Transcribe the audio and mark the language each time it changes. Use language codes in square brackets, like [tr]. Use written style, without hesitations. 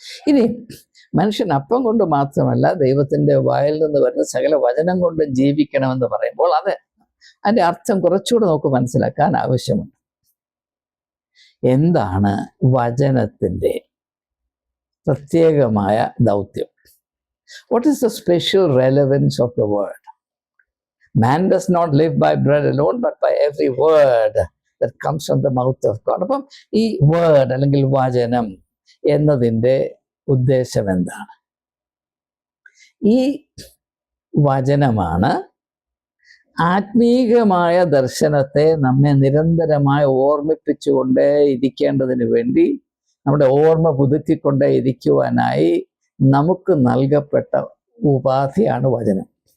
[ml] ഇനി മനുഷ്യൻ അപ്പം കൊണ്ട് മാത്രമല്ല ദൈവത്തിൻ്റെ വായിൽ നിന്ന് വരുന്ന സകല വചനം കൊണ്ട് ജീവിക്കണമെന്ന് പറയുമ്പോൾ അതിൻ്റെ അർത്ഥം കുറച്ചുകൂടെ നമുക്ക് മനസ്സിലാക്കാൻ ആവശ്യമുണ്ട്. എന്താണ് വചനത്തിൻ്റെ പ്രത്യേകമായ ദൗത്യം? [en] What is the special relevance of the word? Man does not live by bread alone, but by every word that comes from the mouth of God. [ml] അപ്പം ഈ വേർഡ് അല്ലെങ്കിൽ വചനം എന്നതിൻ്റെ ഉദ്ദേശം എന്താണ്? ഈ വചനമാണ് ആത്മീകമായ ദർശനത്തെ നമ്മെ നിരന്തരമായി ഓർമ്മിപ്പിച്ചുകൊണ്ടേ ഇരിക്കേണ്ടതിന് വേണ്ടി, നമ്മുടെ ഓർമ്മ പുതുക്കിക്കൊണ്ടേ ഇരിക്കുവാനായി നമുക്ക് നൽകപ്പെട്ട ഉപാധിയാണ് വചനം.